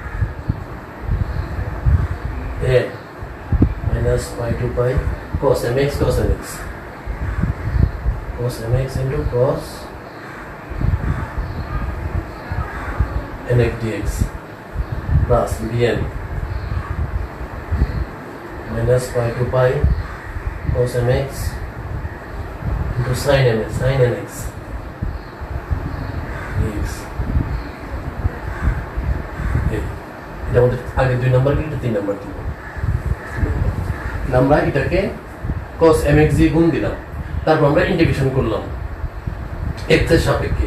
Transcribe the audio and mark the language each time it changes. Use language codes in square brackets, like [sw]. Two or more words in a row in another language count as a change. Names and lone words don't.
[en] n minus pi to pi cos mx cos mx into cos nx dx plus bn minus pi to pi cos mx into sin nx dx। [bn] এটা আমাদের আগে 2 নাম্বার কি 3 নাম্বার দিব। আমরা এটাকে [en] cos mx [bn] দিয়ে গুণ দিলাম, তারপর আমরা ইন্টিগ্রেশন করলাম x এর সাপেক্ষে।